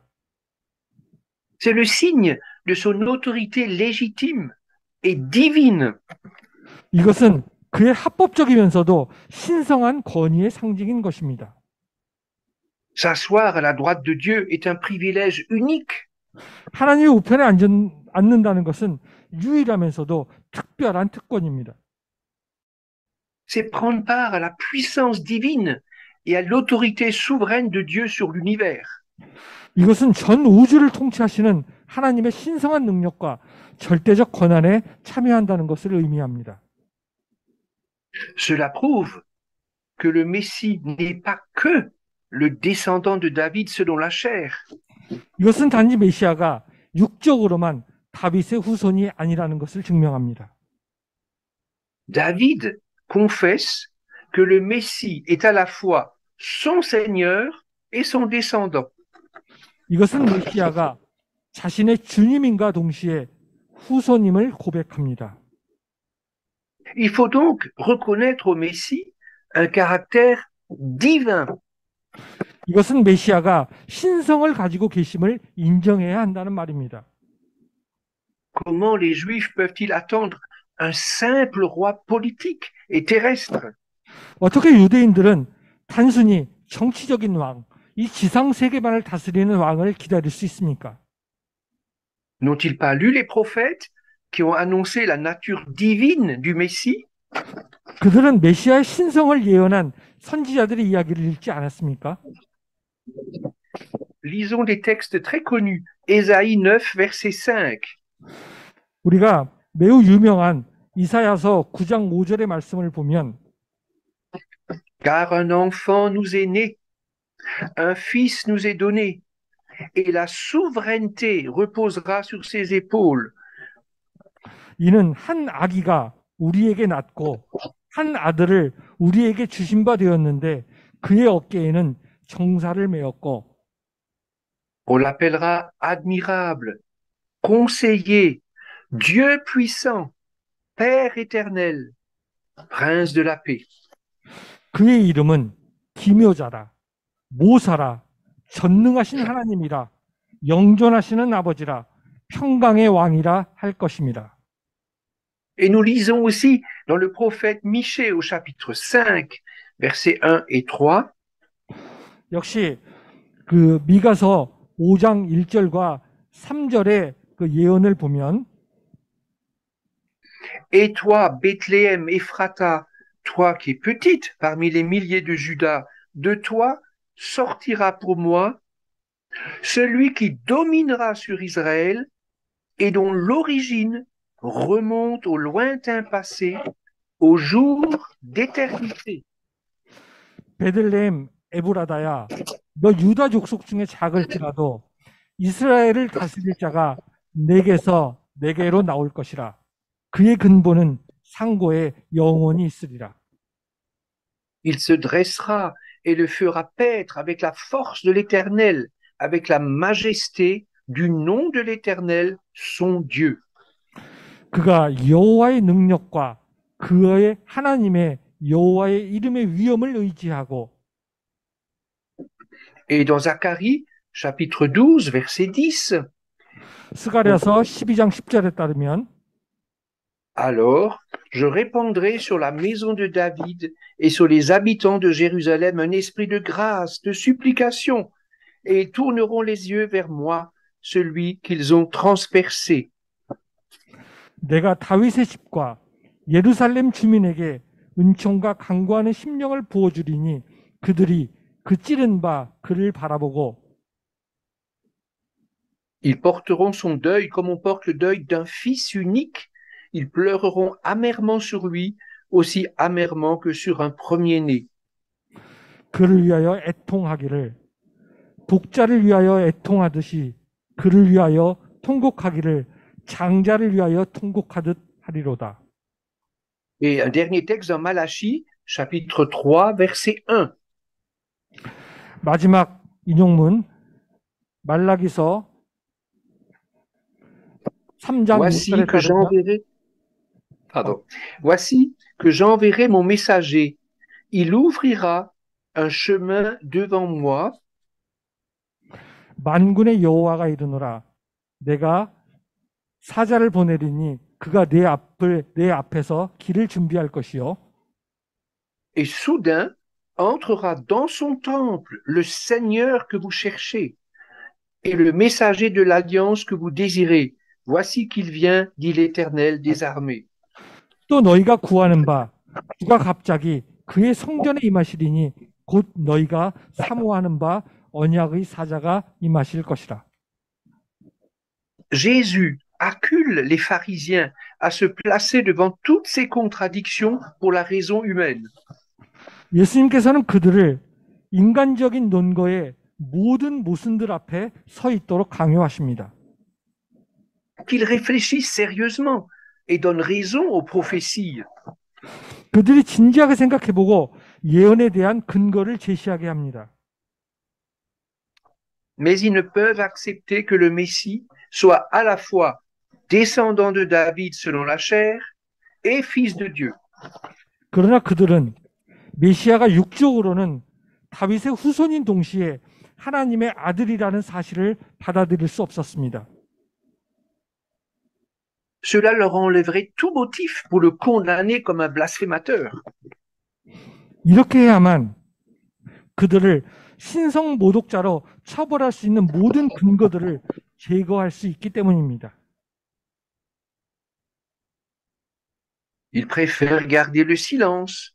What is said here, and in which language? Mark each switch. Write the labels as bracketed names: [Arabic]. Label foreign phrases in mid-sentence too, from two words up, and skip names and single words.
[French] C'est le signe de son autorité légitime et divine. [Korean] 이것은 그의 합법적이면서도 신성한 권위의 상징인 것입니다. [French] S'asseoir à la droite de Dieu est un privilège unique. [Korean] 하나님의 우편에 앉는다는 것은 유일하면서도 특별한 특권입니다. [French] C'est prendre part à la puissance divine et à l'autorité souveraine de Dieu sur l'univers. [Korean] 이것은 전 우주를 통치하시는 하나님의 신성한 능력과 절대적 권한에 참여한다는 것을 의미합니다. [French] Cela prouve que le Messie n'est pas que le descendant de David selon la chair. [Korean] 이것은 단지 메시아가 육적으로만 다윗의 후손이 아니라는 것을 증명합니다. [French] David confesse que le Messie est à la fois son Seigneur et son descendant. [Korean] 이것은 메시아가 자신의 주님인과 동시에 후손임을 고백합니다. [French] Il faut donc reconnaître au Messie un caractère divin. [Korean] 이것은 메시아가 신성을 가지고 계심을 인정해야 한다는 말입니다. [French] Comment les Juifs peuvent-ils attendre un simple roi politique et terrestre? [Korean] 어떻게 유대인들은 단순히 정치적인 왕, 이 지상 세계만을 다스리는 왕을 기다릴 수 있습니까? [French] N'ont-ils pas lu les prophètes qui ont annoncé la nature divine du Messie? [Korean] 그들은 메시아의 신성을 예언한 선지자들의 이야기를 읽지 않았습니까? [French] Lisons des textes très connus. Ésaïe 9, verset 5. [Korean] 우리가 매우 유명한 이사야서 9장 5절의 말씀을 보면 [French] Car un enfant nous est né, un fils nous est donné, et la souveraineté reposera sur ses épaules. [Korean] 이는 한 아기가 우리에게 낳고 한 아들을 우리에게 주신 바 되었는데 그의 어깨에는 정사를 메었고 [French] On l'appellera admirable, conseiller, Dieu puissant, Père éternel, Prince de la paix. [Korean] 그의 이름은 기묘자라, 모사라, 전능하신 하나님이라, 영존하시는 아버지라, 평강의 왕이라 할 것입니다. [French] Et nous lisons aussi dans le prophète Michée au chapitre 5, versets 1 et 3. [Korean] 역시 그 미가서 5장 1절과 3절의 그 예언을 보면 [French] Et toi, Bethléem, Ephrata, toi qui es petite parmi les milliers de Juda, de toi sortira pour moi celui qui dominera sur Israël et dont l'origine remonte au lointain passé, au jour d'éternité. [Korean] 베들레헴 에브라다야, 너 유다 족속 중에 작을지라도 이스라엘을 다스릴 자가 내게로 나올 것이라. 그의 근본은 상고에 영원히 있으리라. [French] Il se dressera et le fera paître avec la force de l'Éternel, avec la majesté du nom de l'Éternel, son Dieu. [Korean] 그가 여호와의 능력과 그의 하나님의 여호와의 이름의 위엄을 의지하고 [French] Et dans Zacharie, chapitre 12, verset 10, [Korean] 스가랴서 12장 10절에 따르면 [French] alors je répandrai sur la maison de David et sur les habitants de Jérusalem un esprit de grâce, de supplication, et ils tourneront les yeux vers moi, celui qu'ils ont transpercé. [Korean] 내가 다윗의 집과 예루살렘 주민에게 은총과 간구하는 심령을 부어주리니 그들이 그 찌른 바 그를 바라보고 [French] Ils porteront son deuil comme on porte le deuil d'un fils unique. Ils pleureront amèrement sur lui, aussi amèrement que sur un premier-né. [Korean] 그를 위하여 애통하기를 독자를 위하여 애통하듯이 그를 위하여 통곡하기를 장자를 위하여 통곡하듯 하리로다. [French] Et un dernier texte dans Malachie, chapitre 3, verset 1. [Korean] 마지막 인용문 말라기서 3장 [French] Voici [Korean] 6절에 [French] que [Korean] 따르면 [French] j'enverrai, pardon. Voici que j'enverrai mon messager. Il ouvrira un chemin devant moi. [Korean] 만군의 여호와가 이르노라 내가 사자를 보내리니 그가 내 앞에서 길을 준비할 것이요 [French] Et soudain entrera dans son temple le Seigneur que vous cherchez et le messager de l'alliance que vous désirez. Voici qu'il vient, dit l'Éternel des armées. [Korean] 또 너희가 구하는 바 주가 갑자기 그의 성전에 임하시리니 곧 너희가 사모하는 바 언약의 사자가 임하실 것이라. [French] Jésus accule les pharisiens à se placer devant toutes ces contradictions pour la raison humaine. [Korean] 예수님께서는 그들을 인간적인 논거의 모든 모순들 앞에 서 있도록 강요하십니다. [French] Qu'ils réfléchissent sérieusement et donnent raison aux prophéties. [Korean] 그들이 진지하게 생각해보고 예언에 대한 근거를 제시하게 합니다. [French] Mais ils ne peuvent accepter que le Messie soit à la fois descendant de David selon la chair et fils de Dieu. [Korean] 그러나 그들은 메시아가 육적으로는 다윗의 후손인 동시에 하나님의 아들이라는 사실을 받아들일 수 없었습니다. [French] Cela leur enlèverait tout motif pour le condamner comme un blasphémateur. [Korean] 이렇게 해야만 그들을 신성 모독자로 처벌할 수 있는 모든 근거들을 제거할 수 있기 때문입니다. [French] Ils préfèrent garder le silence.